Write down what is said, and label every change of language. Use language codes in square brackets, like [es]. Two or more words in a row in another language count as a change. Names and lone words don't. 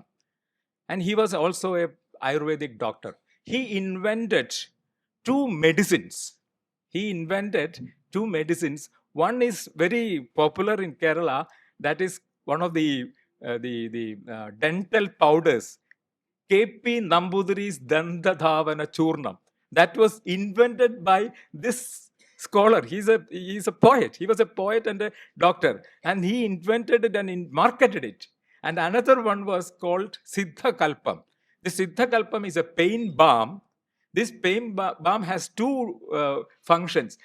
[en] And he was also a Ayurvedic doctor. He invented two medicines. One is very popular in Kerala. That is one of the dental powders. K.P. Nambudiri's Dandadhavana Churnam. That was invented by this scholar. He's a poet. He was a poet and a doctor. And he invented it and marketed it. And another one was called Siddha Kalpam. The Siddha Kalpam is a pain balm. This pain balm has two functions.